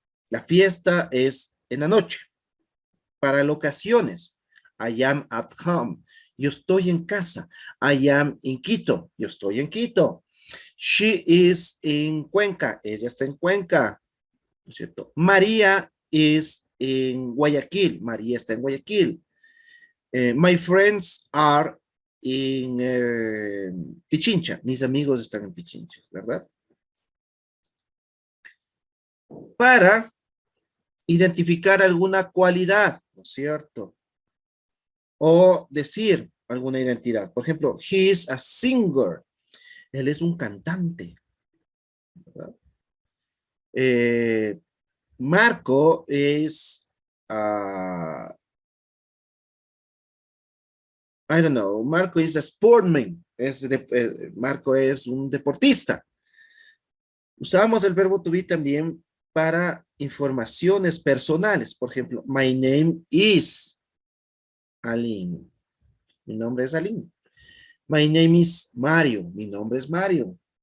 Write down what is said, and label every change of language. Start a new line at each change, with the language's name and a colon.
Spanish: La fiesta es en la noche. Para locaciones,
English: I am at home.
Spanish: Yo estoy en casa.
English: I am in Quito.
Spanish: Yo estoy en Quito.
English: She is in Cuenca.
Spanish: Ella está en Cuenca, ¿no es cierto? María is en Guayaquil. María está en Guayaquil.
English: My friends are in Pichincha.
Spanish: Mis amigos están en Pichincha, ¿verdad? Para identificar alguna cualidad, ¿no es cierto? O decir alguna identidad. Por ejemplo,
English: he is a singer.
Spanish: Él es un cantante, ¿verdad?
English: Eh, Marco es, I don't know, Marco is a sportman.
Spanish: Marco es un deportista. Usamos el verbo to be también para informaciones personales. Por ejemplo,
English: my name is Aline.
Spanish: Mi nombre es Aline.
English: My name is Mario.
Spanish: Mi nombre es Mario.